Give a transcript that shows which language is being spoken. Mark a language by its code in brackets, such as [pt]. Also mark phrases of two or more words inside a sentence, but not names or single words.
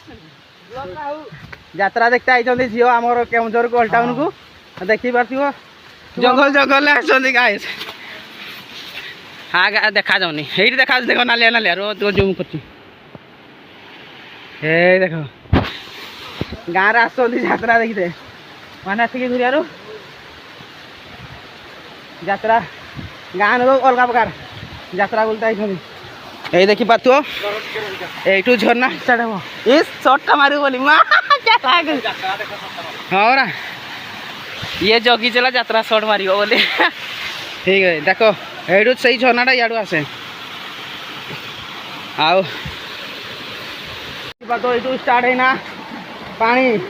[or] ଯାତ୍ରା ଦେଖତେ ଆଇଛନ୍ତି ଝିଅ ଆମର କେଉଁଝରକୁ ଓଲ୍ଡ ଟାଉନକୁ ଦେଖିପାରୁଥିବ ଜଙ୍ଗଲରେ ଆସିଛନ୍ତି ଗାଈ ହଁ ଦେଖାଯାଉନି ଏଇଠି ଦେଖାଯାଉଛି ଦେଖ ନାଲିଆ ନାଲିଆ ଜୁମ୍ କରୁଛି ଏ ଦେଖ ଗାଁରେ ଆସୁଛନ୍ତି ଯାତ୍ରା ଦେଖିତେ ମାନେ ଆସିକି ଦୁରିଆରୁ ଯାତ୍ରା ଗାଁ ଲୋକ ଅଲଗା ପ୍ରକାର ଯାତ୍ରା ବୁଲତେ ଆଇଛନ୍ତି ଏଇ ଦେଖିପାରୁଥିବ ଏଇଠୁ ଝରଣା ଷ୍ଟାର୍ଟ ହବ ଏଇ ସର୍ଟଟା ମାରିବ ବୋଲି ମା ହଁ ପରା ଇଏ ଜଗିଥିଲା ଯାତ୍ରା ସର୍ଟ ମାରିବ ବୋଲି ଠିକ୍ ଅଛି ଦେଖ ଏଇଠୁ ସେଇ ଝର୍ଣ୍ଣାଟା ଇଆଡ଼ୁ ଆସେ ଆଉ ଏଇଠୁ ଷ୍ଟାର୍ଟ ହେଇନା ପାଣି